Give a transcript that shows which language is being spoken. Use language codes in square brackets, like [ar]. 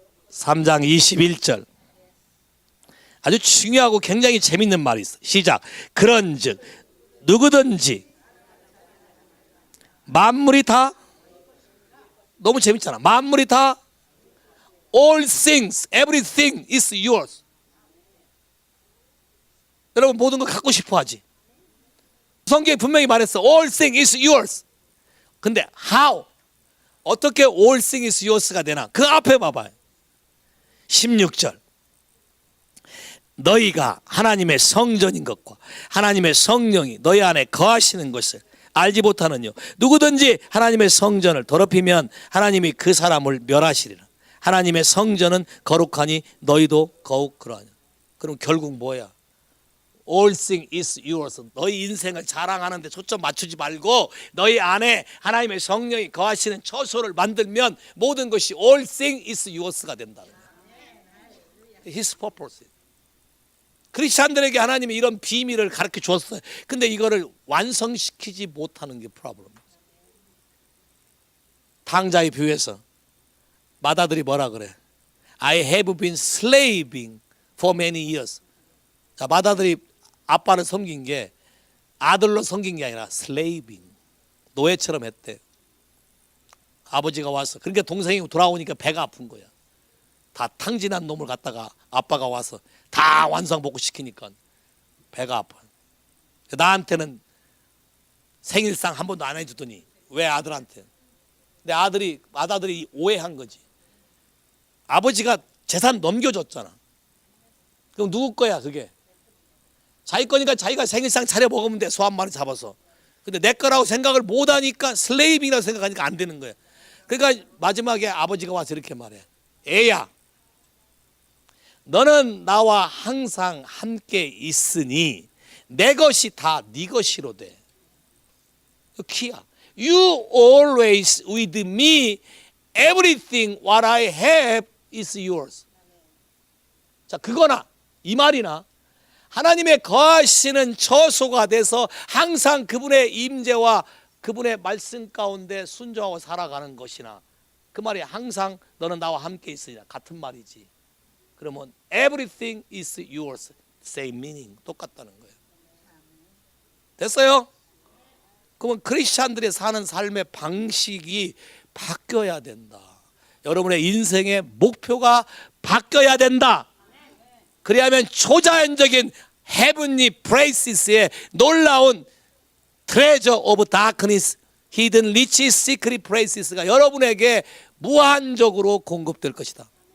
[ko] 3장 21절. 아주 중요하고 굉장히 재밌는 말이 있어. 시작. 그런즉 누구든지 만물이 다, 너무 재밌잖아. 만물이 다, [en] all things, everything is yours. [ko] 여러분 모든 거 갖고 싶어 하지. 성경이 분명히 말했어. [en] All things is yours. [ko] 근데 [en] how? [ko] 어떻게 [en] all things is yours가 되나? [ko] 그 앞에 봐봐요. 16절. 너희가 하나님의 성전인 것과 하나님의 성령이 너희 안에 거하시는 것을 알지 못하느뇨. 누구든지 하나님의 성전을 더럽히면 하나님이 그 사람을 멸하시리라. 하나님의 성전은 거룩하니 너희도 거욱 그러하냐. 그럼 결국 뭐야? [en] All things is yours. [ko] 너희 인생을 자랑하는데 초점 맞추지 말고 너희 안에 하나님의 성령이 거하시는 처소를 만들면 모든 것이 [en] all things is yours [ko] 가 된다는 거야. [en] His purpose. [ko] 크리스찬들에게 하나님이 이런 비밀을 가르쳐 주었어요. 근데 이거를 완성시키지 못하는 게 프로블em. 탕자의 비유에서 맏아들이 뭐라 그래? [en] I have been slaving for many years. [ko] 자, 맏아들이 아빠를 섬긴 게 아들로 섬긴 게 아니라 slaving. 노예처럼 했대. 아버지가 와서. 그러니까 동생이 돌아오니까 배가 아픈 거야. 다 탕진한 놈을 갖다가 아빠가 와서 다 완성복구 시키니까 배가 아파. 나한테는 생일상 한 번도 안 해주더니 왜 아들한테? 내 맏아들이 오해한 거지. 아버지가 재산 넘겨줬잖아. 그럼 누구 거야 그게? 자기 거니까 자기가 생일상 차려 먹으면 돼. 소 한 마리 잡아서. 근데 내 거라고 생각을 못하니까 슬레이빙이라고 생각하니까 안 되는 거야. 그러니까 마지막에 아버지가 와서 이렇게 말해. 애야, 너는 나와 항상 함께 있으니 내 것이 다 네 것이로 돼. 그 키야. [en] You always with me. Everything what I have is yours. [ko] 자, 그거나 이 말이나 하나님의 거하시는 처소가 돼서 항상 그분의 임재와 그분의 말씀 가운데 순종하고 살아가는 것이나 그 말이 항상 너는 나와 함께 있으리라 같은 말이지. 그러면 [en] everything is yours. same meaning. [ko] 똑같다는 거예요. 됐어요? 그러면 크리스찬들이 사는 삶의 방식이 바뀌어야 된다. 여러분의 인생의 목표가 바뀌어야 된다. 그래야만 초자연적인 heavenly places의 놀라운 [en] treasure of darkness, hidden riches, secret places [ko] 가 여러분에게 무한적으로 공급될 것이다.